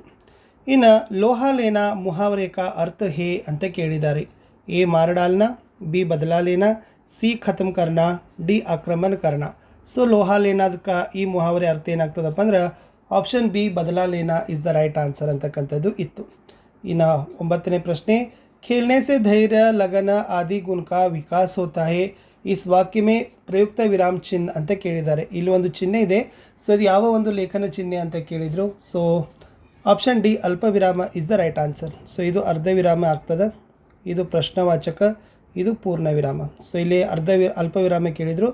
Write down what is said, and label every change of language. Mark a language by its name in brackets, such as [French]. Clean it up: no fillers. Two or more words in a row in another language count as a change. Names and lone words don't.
[Kannada] ಇನ್ನು [Hindi] लोहा लेना मुहावरे का अर्थ है [Kannada] ಅಂತ ಕೇಳಿದ್ದಾರೆ. [Hindi] ए मार डालना, बी बदल लेना, सी खत्म करना, डी आक्रमण करना. [Kannada] ಸೊ ಲೋಹಾಲೇನದಕ್ಕೆ ಈ ಮುಹಾವರೆ ಅರ್ಥ ಏನಾಗ್ತದಪ್ಪ ಅಂದ್ರೆ ಆಪ್ಷನ್ ಬಿ, [Hindi] बदल लेना [English] is the right answer [Kannada] ಅಂತಕ್ಕಂಥದ್ದು ಇತ್ತು. ಇನ್ನು 9ನೇ ಪ್ರಶ್ನೆ, [Hindi] खेलने से धैर्य लगन आदि गुण का विकास होता है. इस वाक्य में [Kannada] ಪ್ರಯುಕ್ತ ವಿರಾಮ ಚಿಹ್ನೆ ಅಂತ ಕೇಳಿದ್ದಾರೆ. ಇಲ್ಲಿ ಒಂದು ಚಿಹ್ನೆ ಇದೆ. ಸೊ ಇದು ಯಾವ ಒಂದು ಲೇಖನ ಚಿಹ್ನೆ ಅಂತ ಕೇಳಿದರು. ಸೊ ಆಪ್ಷನ್ ಡಿ, ಅಲ್ಪ ವಿರಾಮ [English] is the right answer. [Kannada] ಸೊ ಇದು ಅರ್ಧ ವಿರಾಮ ಆಗ್ತದೆ, ಇದು ಪ್ರಶ್ನವಾಚಕ, ಇದು ಪೂರ್ಣ ವಿರಾಮ. ಸೊ ಇಲ್ಲಿ ಅಲ್ಪ ವಿರಾಮ ಕೇಳಿದರು.